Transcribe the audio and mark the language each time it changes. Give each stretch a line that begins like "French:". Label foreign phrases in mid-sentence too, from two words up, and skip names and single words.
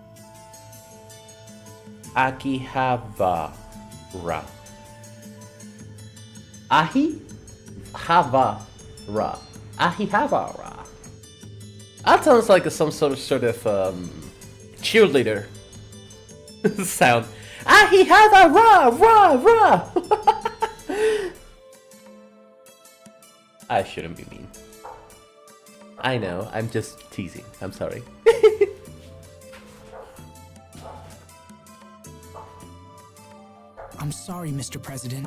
English: Akihabara. Ahihabara. Ahihabara. That sounds like some sort of cheerleader sound. Ahihabara, rah, rah. I shouldn't be mean. I know, I'm just teasing. I'm sorry. I'm sorry, Mr. President.